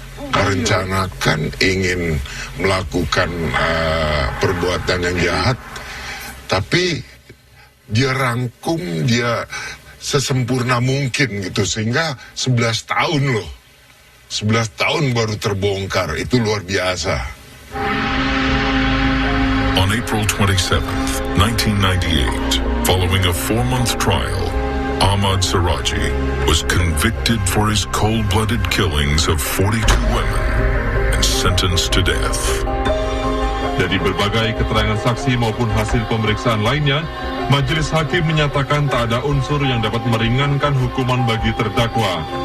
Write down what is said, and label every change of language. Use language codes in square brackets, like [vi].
[id] Merencanakan ingin melakukan perbuatan yang jahat, tapi dia rangkum, dia sesempurna mungkin gitu, sehingga 11 tahun loh. 11 tahun baru terbongkar, itu luar biasa. [en] On April 27th, 1998, following a 4-month trial, Ahmad Suradji was convicted for his cold-blooded killings of 42 women and sentenced to death. [id] Dari berbagai keterangan saksi maupun hasil pemeriksaan lainnya, majelis hakim menyatakan tak ada unsur yang dapat meringankan hukuman bagi terdakwa.